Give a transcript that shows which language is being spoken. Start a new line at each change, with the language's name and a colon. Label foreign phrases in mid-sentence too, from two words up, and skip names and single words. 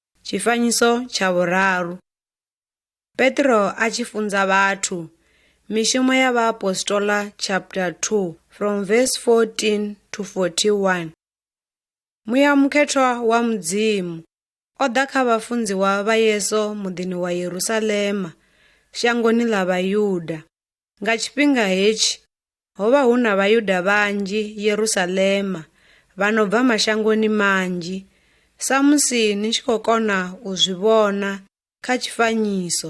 Venda: Tshifanyiso tsha vhuraru. Petro a tshi funza vhathu. Mishumo ya vhaapostola
English: chapter 2 from verse 14 to 41.
Venda: Muya mukhethwa wa Mudzimu o ḓa kha vhafunziwa vha Yesu muḓini wa Yerusalema, shangoni ḽa Vhayuda. Nga tshifhinga hetshi, ho vha hu na Vhayuda vhanzhi Yerusalema vha no bva mashangoni manzhi, sa musi ni tshi khou kona u zwi vhona kha tshifanyiso.